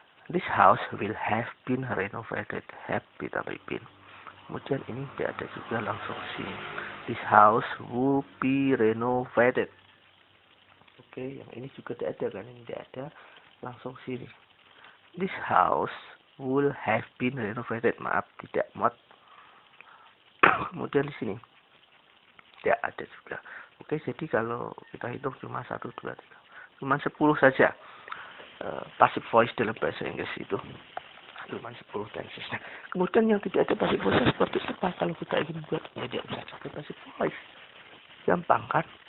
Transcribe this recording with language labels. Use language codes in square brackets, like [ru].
[en] This house will have been renovated. [id] Have ditambah been. Kemudian ini tidak ada juga langsung ke sini. [en] This house will be renovated. [id] Yang ini juga tidak ada kan? Ini tidak ada langsung sini. [en] This house will have been renovated. [id] Maaf, tidak muat. Kemudian di sini tidak ada juga. Jadi kalau kita hitung cuma 1, 2, 3. Cuma 10 saja. Passive voice dalam bahasa Inggris itu. Cuma 10 tenses. Nah, kemudian yang tidak ada passive voice seperti apa? Kalau kita ingin buat tidak bisa pakai passive voice. Gampang kan?